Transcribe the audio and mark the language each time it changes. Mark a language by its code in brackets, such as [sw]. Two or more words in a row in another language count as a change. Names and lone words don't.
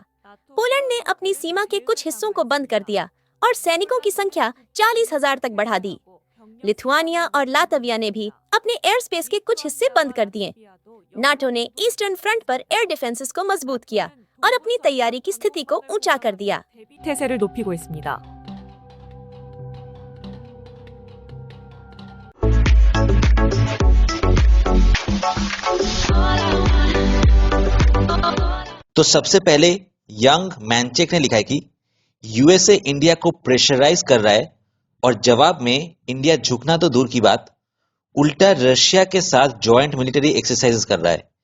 [hi] पोलैंड ने अपनी सीमा के कुछ हिस्सों को बंद कर दिया और सैनिकों की संख्या 40,000 तक बढ़ा दी। लिथुआनिया और लातविया ने भी अपने [en] air space [hi] के कुछ हिस्से बंद कर दिए। नाटो ने [en] eastern front [hi] पर [en] air defenses [hi] को मजबूत किया और अपनी तैयारी की स्थिति को ऊंचा कर दिया। [ko] 태세를 높이고 있습니다. [hi] तो सबसे पहले यंग मैनचेक ने लिखा है कि यूएसए इंडिया को प्रेशराइज कर रहा है और जवाब में इंडिया झुकना तो दूर की बात, उल्टा रशिया के साथ [en] joint military exercises [hi] कर रहा है।